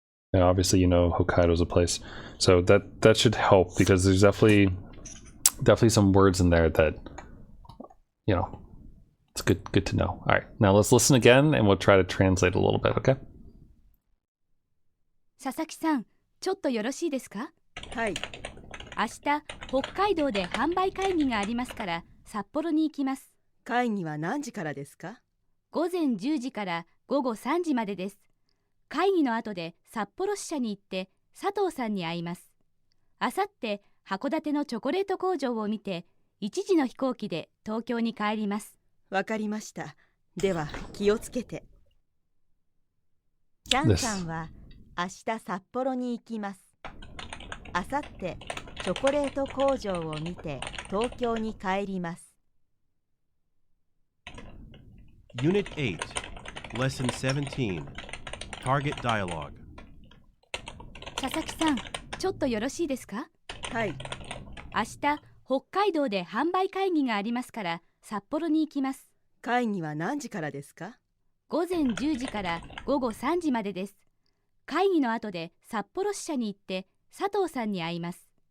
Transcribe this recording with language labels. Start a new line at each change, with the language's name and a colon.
English: And obviously, you know, Hokkaido's a place, so that should help because there's definitely some words in there that, you know, It's good to know. All right, now let's listen again and we'll try to translate a little bit, okay?
Japanese: 佐々木さん、ちょっとよろしいですか？はい。明日、北海道で販売会議がありますから、札幌に行きます。会議は何時からですか？午前10時から午後3時までです。会議の後で札幌支社に行って佐藤さんに会います。あさって函館のチョコレート工場を見て1時の飛行機で東京に帰ります。わかりました。では気をつけて。チャンさんは明日札幌に行きます。あさってチョコレート工場を見て東京に帰ります。
English: Unit 8, Lesson 17, Target Dialogue.
Japanese: 佐々木さん、ちょっとよろしいですか？はい。明日、北海道で販売会議がありますから札幌に行きます。会議は何時からですか？午前10時から午後3時までです。会議の後で札幌支社に行って佐藤さんに会います。